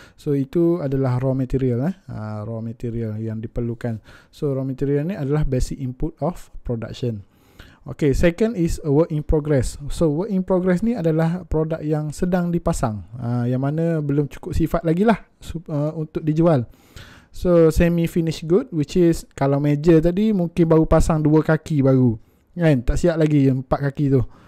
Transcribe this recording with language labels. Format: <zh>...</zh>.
<ms>So itu adalah</ms> <en>raw material raw material</en> <ms>yang diperlukan. So raw material ni adalah</ms> <en>basic input of production. Okay, second is a work in progress.</en> <ms>So work in progress ni adalah produk yang sedang dipasang, yang mana belum cukup sifat lagi lah untuk dijual. So</ms> <en>semi finished good, which is</en> <ms>kalau meja tadi mungkin baru pasang 2 kaki baru kan, tak siap lagi 4 kaki tu.</ms>